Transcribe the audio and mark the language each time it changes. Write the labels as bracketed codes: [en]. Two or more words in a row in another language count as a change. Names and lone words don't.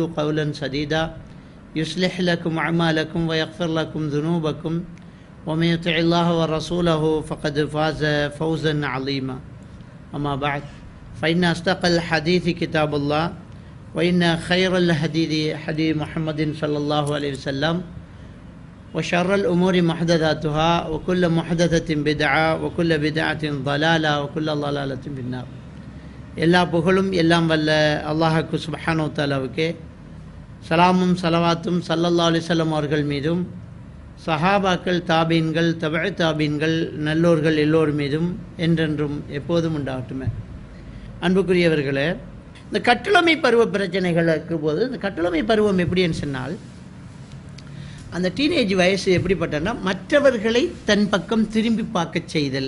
[ar] قولا سديدا يصلح لكم أعمالكم ويغفر لكم ذنوبكم ومن يطع الله ورسوله فقد فاز فوزا عظيما أما بعد فإن أصدق الحديث كتاب الله وإن خير الحديث حديث محمد صلى الله عليه وسلم وشر الأمور محدثاتها وكل محدثة بدعة وكل بدعة ضلالة وكل ضلالة في النار. [ta] எல்லா புகழும் எல்லாம் வல்ல அல்லாஹ்வுக்கு சுப்ஹானஹு வ தஆலாவுக்கே சலாமும் சலவாத்தும் [ar] صلى الله عليه وسلم [ta] அவர்கள் மீதும் சஹாபாக்கள் தாபீன்கள் தபஅ தாபீன்கள் நல்லோர்கள் எல்லோர் மீதும் என்றென்றும் எப்போதும் உண்டாகட்டுமே. அன்புக்குரியவர்களே, இந்த கட்டுளமை பருவ பிரச்சனைகள் இருக்கும்போது இந்த கட்டுளமை பருவம் எப்படின்னு சொன்னால் அந்த டீனேஜ் வயசு எப்படிப்பட்டன்னா மற்றவர்களை தன் பக்கம் திரும்பி பார்க்க செய்தல்.